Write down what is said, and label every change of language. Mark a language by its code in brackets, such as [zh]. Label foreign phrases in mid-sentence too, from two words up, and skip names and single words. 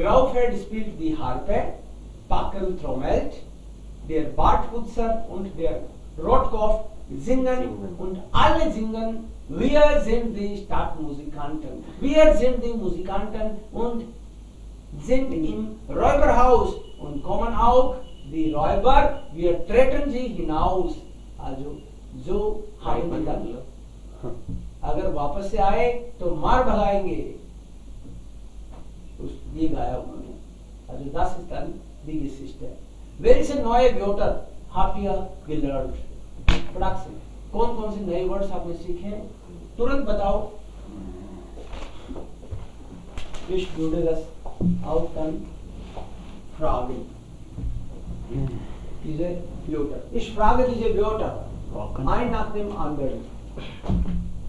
[de] Graufeld spielt die Harfe, Packen trommelt, der Bartputzer und der Rotkopf singen und alle singen, wir sind die Stadtmusikanten. Wir sind die Musikanten und sind im Räuberhaus und kommen auch die Räuber, wir treten sie hinaus. [hi] Also जो [de] haben dann [hi] अगर वापस से आए तो मार भगाएंगे, ये गाया उन्होंने. [de] Also das ist dann die Geschichte. Welche neue Wörter habt ihr gelernt? [hi] फटाक से कौन कौन से नए वर्ड्स आपने सीखे तुरंत बताओ. [de] Ich würde das auch dann fragen. Diese Wörter. Ich frage diese Wörter. Rocken. Ein nach dem anderen.